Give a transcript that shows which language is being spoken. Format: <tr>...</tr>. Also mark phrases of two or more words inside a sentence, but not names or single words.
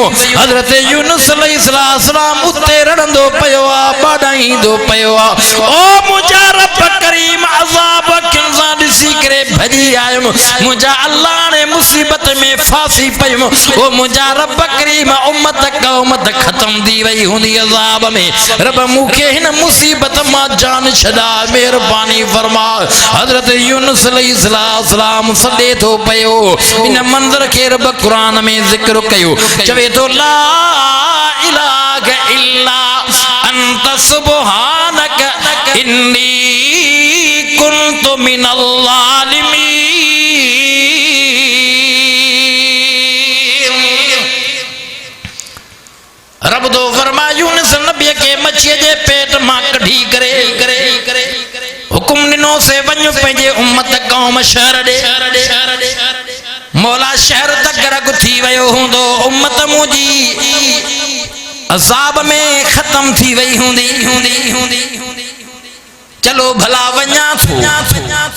<sd>हज़रत यूनुस अलैहिस्सलाम उते रड़ंदो पियो आहे, ॿाॾाईंदो पियो आहे, ओ मुंहिंजा रब करीम अज़ाब अखियुनि सां ॾिसी करे भॼी आयुमि, मुंहिंजा अल्लाह ने मुसीबत में फासी पयुमि, ओ मुंहिंजा रब करीम उम्मत कौम त ख़त्म थी वई हूंदी अज़ाब में, रब मूंखे हिन मुसीबत मां जान छॾा, मेहरबानी फरमा। हज़रत यूनुस अलैहिस्सलाम सॾे थो पियो, इन मंज़र खे रब क़ुरान में ज़िक्र कयो, चवे थो</sd> <ar>لا إله إلا أنت سبحانك إني كنت من الظالمين.</ar> <sd>रब तो फरमाया यूनुस नबी के मच्छीअ जे पेट मां कढी करे हुकुम ॾिनो से वञ पंहिंजे उम्मत कौम शहर ॾे। मौला शहर त गरक थी वियो हूंदो, उम्मत मुंहिंजी अज़ाब में ख़त्म थी वई हूंदी, चलो भला वञा थो।</sd>